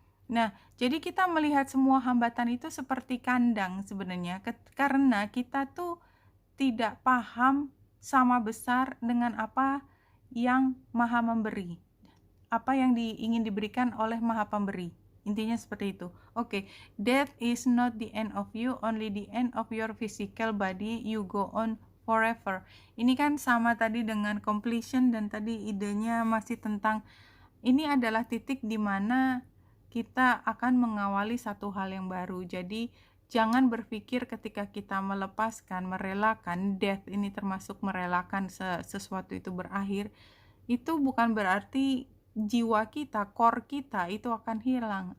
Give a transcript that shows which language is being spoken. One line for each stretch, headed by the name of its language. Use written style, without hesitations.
Indonesian: Nah, jadi kita melihat semua hambatan itu seperti kandang sebenarnya, karena kita tuh tidak paham sama besar dengan apa yang Maha Memberi, apa yang ingin diberikan oleh Maha Pemberi. Intinya seperti itu.
English: Oke, death is not the end of you, only the end of your physical body, you go on forever.
Indonesian: Ini kan sama tadi dengan completion, dan tadi idenya masih tentang ini adalah titik di mana kita akan mengawali satu hal yang baru. Jadi jangan berpikir ketika kita melepaskan, merelakan, death ini termasuk merelakan sesuatu itu berakhir, itu bukan berarti jiwa kita, core kita itu akan hilang.